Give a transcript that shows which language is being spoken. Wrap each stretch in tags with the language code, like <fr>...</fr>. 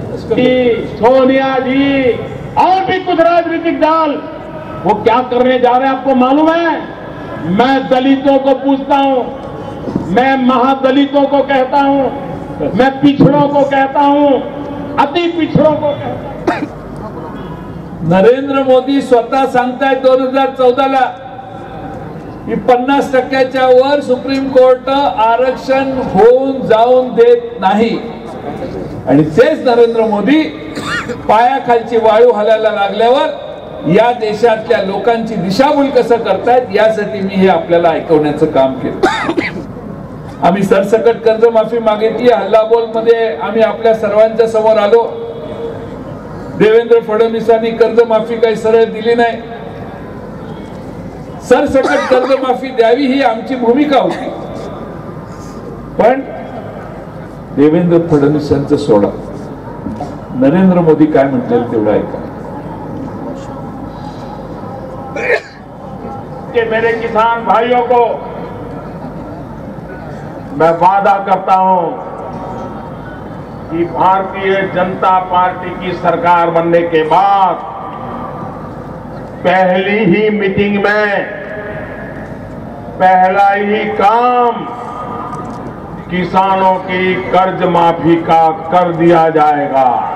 <hi>सोनिया जी और भी कुछ राजनीतिक दल वो क्या करने जा रहे हैं आपको मालूम है? मैं दलितों को पूछता हूं, मैं महादलितों को कहता हूं, मैं पिछड़ों को कहता हूं, अति पिछड़ों को कहता हूं.</hi> <mr>नरेंद्र मोदी स्वतः सांगतायत 2014ला की 50%च्या वर सुप्रीम कोर्ट आरक्षण होऊन जाऊन देत नाही. आणि तेच नरेंद्र मोदी पायाखालची वाळू हलायला लागल्यावर या देशातल्या लोकांची दिशाभूल कसं करतायत यासाठी मी हे आपल्याला ऐकवण्याचं काम केलं. आम्ही सरसकट कर्जमाफी मागितली. हल्लाबोल मध्ये आम्ही आपल्या सर्वांच्या समोर आलो. देवेंद्र फडणवीसांनी कर्जमाफी काही सरळ दिली नाही. सरसकट कर्जमाफी द्यावी ही आमची भूमिका होती. पण देवेंद्र फडणवीसांचं सोडा, नरेंद्र मोदी काय म्हणतील तेवढं ऐका.</mr> <hi>कि मेरे किसान भाइयों को मैं वादा करता हूं कि भारतीय जनता पार्टी की सरकार बनने के बाद पहली ही मीटिंग में पहला ही काम किसानों की कर्ज माफी का कर दिया जाएगा.</hi>